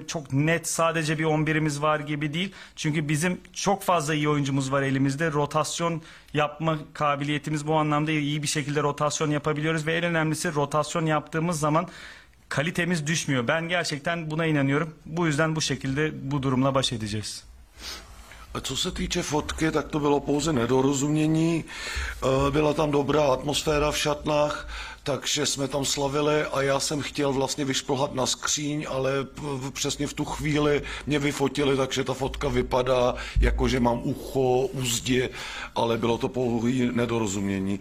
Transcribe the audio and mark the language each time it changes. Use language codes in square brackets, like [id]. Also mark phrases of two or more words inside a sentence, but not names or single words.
[tr] Çok net sadece bir 11'imiz var gibi değil. Çünkü bizim çok fazla iyi oyuncumuz var elimizde. Rotasyon yapma kabiliyetimiz bu anlamda iyi bir şekilde rotasyon yapabiliyoruz. Ve en önemlisi rotasyon yaptığımız zaman kalitemiz düşmüyor. Ben gerçekten buna inanıyorum. Bu yüzden bu şekilde bu durumla baş edeceğiz. [cs] A co se týče fotky, tak to bylo pouze nedorozumění. Byla tam dobrá atmosféra v šatnách, takže jsme tam slavili a já jsem chtěl vlastně vyšplhat na skříň, ale přesně v tu chvíli mě vyfotili, takže ta fotka vypadá jako, že mám ucho u zdi, ale bylo to pouhé nedorozumění.